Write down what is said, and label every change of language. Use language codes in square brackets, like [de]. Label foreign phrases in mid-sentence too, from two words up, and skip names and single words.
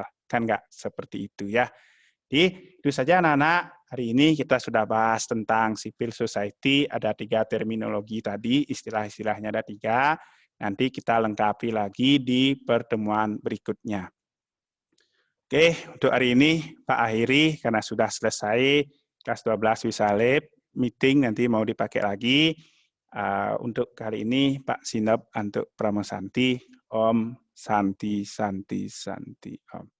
[id] Kan nggak seperti itu ya. Jadi itu saja anak-anak, hari ini kita sudah bahas tentang [en] civil society, [id] ada 3 terminologi tadi, istilah-istilahnya ada 3, nanti kita lengkapi lagi di pertemuan berikutnya. Oke, untuk hari ini Pak akhiri, karena sudah selesai, kelas 12 bisa lab, meeting nanti mau dipakai lagi. Untuk kali ini Pak Sinep untuk Pramosanti, [sa] Om Santi Santi Santi Om.